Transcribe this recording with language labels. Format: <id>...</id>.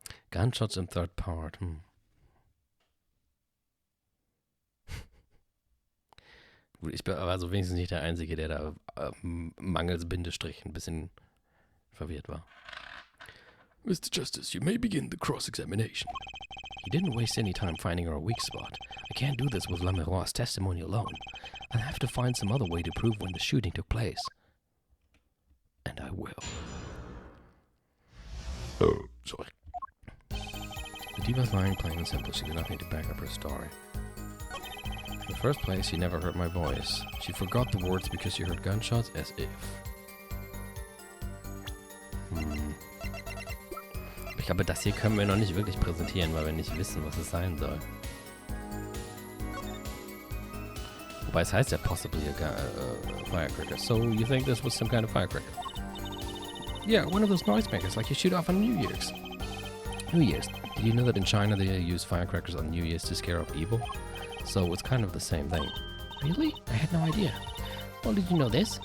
<de>Gunshots im third part, Gut, ich war also wenigstens nicht der Einzige, der da mangels Bindestrich ein bisschen verwirrt war.</de> <en>Mr. Justice, you may begin the cross-examination. He didn't waste any time finding our weak spot. I can't do this with Lameroi's testimony alone. I'll have to find some other way to prove when the shooting took place. And I will. Oh, sorry. The diva's lying, plain and simple. She got nothing to back up her story. In the first place, she never heard my voice. She forgot the words because she heard gunshots, as if.</en> <de>Ich glaube, das hier können wir noch nicht wirklich präsentieren, weil wir nicht wissen, was es sein soll. Wobei es heißt ja</de> <en>possibly a firecracker. So you think this was some kind of firecracker? Yeah, one of those noisemakers like you shoot off on New Year's. New Year's. Did you know that in China they use firecrackers on New Year's to scare off evil? So it's kind of the same thing. Really? I had no idea. Well, did you know this?</en>